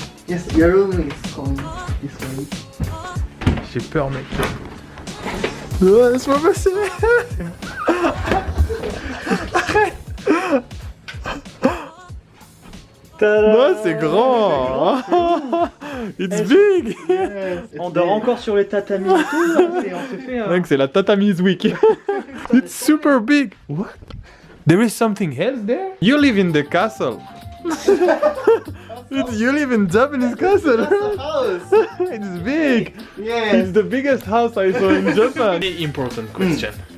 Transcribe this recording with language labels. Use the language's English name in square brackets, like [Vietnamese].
[English] Yes, your room is going this way. [French] J'ai peur mec. Ouais, laisse-moi passer. Arrête. Non, c'est grand. [English] It's big. [French] On dort encore sur les tatamis et tout. On se fait. Mec, c'est la Tatami's Week. [English] It's super big. What? There is something else there? You live in the castle. You live in Japanese castle. house. It's big. Yes. It's the biggest house I saw in Japan. Very important question.